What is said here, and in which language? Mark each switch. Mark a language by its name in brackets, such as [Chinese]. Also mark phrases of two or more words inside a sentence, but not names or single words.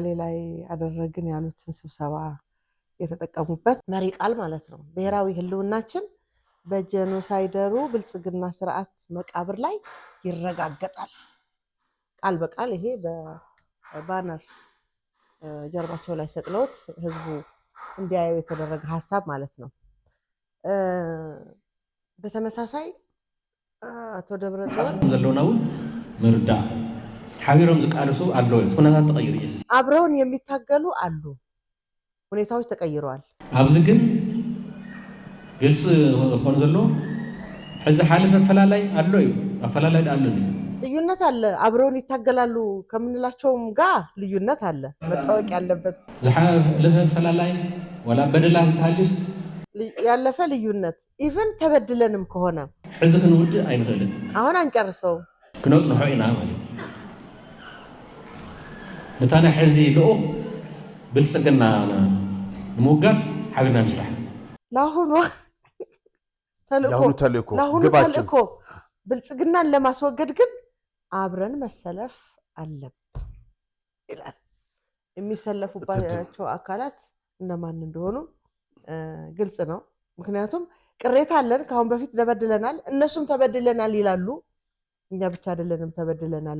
[Amharic] ላይ አደረግን ያሉትን ስብሰባ የተጠቀሙበት መሪ ቃል ማለት ነው። ብሔራዊ ህልውናችን በጄኖሳይደሩ ብልጽግና ስርዓት መቃብር ላይ ይረጋገጣል። ቃል በቃል ይሄ በባነር ጀርባቸው ላይ ሰቅለውት ህዝቡ እንዲያየው የተደረገ ሀሳብ ማለት ነው። በተመሳሳይ አቶ ደብረጽዮን [Tigrinya] ዘለውና እውን ምርዳእ ሓቢሮም ዝቃልሱ ኣለዉ ኩነታት ተቀይሩ እዩ። [Amharic] አብረውን የሚታገሉ አሉ፣ ሁኔታዎች ተቀይረዋል። [Tigrinya] ኣብዚ ግን ግልጽ ሆን ዘሎ ሕዚ ሓለፈ ኣፈላላይ ኣሎ እዩ። ኣፈላላይ ኣሎ እዩ፣ [Amharic] ልዩነት አለ። አብረውን ይታገላሉ ከምንላቸውም ጋር ልዩነት አለ። መታወቅ ያለበት [Tigrinya] ዝሓለፈ ኣፈላላይ ወላ በደላ እንተሃልፍ [Amharic] ያለፈ ልዩነት ኢቭን ተበድለንም ከሆነ [Tigrinya] ሕዚ ክንውድእ ኣይንኽእልን። [Amharic] አሁን አንጨርሰው [Tigrinya] ክነጽንሖ ኢና ማለት ንታና ሕዚ ልኡኽ ብልጽግና ንምውጋር ሓቢርና ንስራሕ [Amharic] ለአሁኑ ተልእኮ ብልጽግናን ለማስወገድ ግን አብረን መሰለፍ አለብን ይላል። የሚሰለፉባቸው አካላት እነማን እንደሆኑ ግልጽ ነው። ምክንያቱም ቅሬታ አለን፣ ከአሁን በፊት ተበድለናል፣ እነሱም ተበድለናል ይላሉ። እኛ ብቻ አይደለንም ተበድለናል